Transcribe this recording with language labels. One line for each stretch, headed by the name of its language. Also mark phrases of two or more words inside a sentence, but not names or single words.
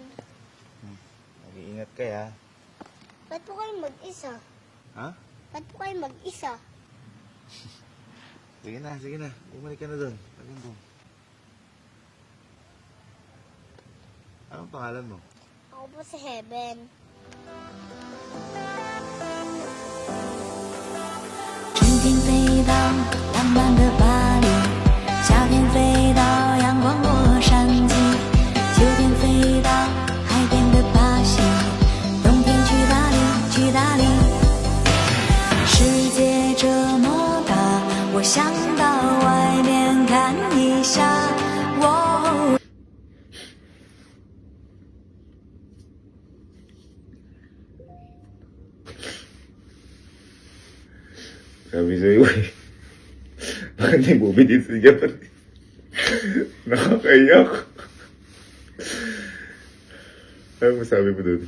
Filipino: mag-iingat ka ya. Ba't po kayo mag-isa? Ha? Ba't po kayo mag-isa? Sige na. Bumalik ka na doon. Pagin doon. Anong pangalan mo? Ako po si Heaven.
Chinese: 春天飞到浪漫的巴黎，夏天飞到阳光洛杉矶，秋天飞到海边的巴西，冬天去哪里？去哪里？世界这么大，我想到外面看一下。哦。
Filipino: Sabi sa'yo eh. Bakit may movie dito sa Japan? Nakakaiyak. Ano masabi mo dun?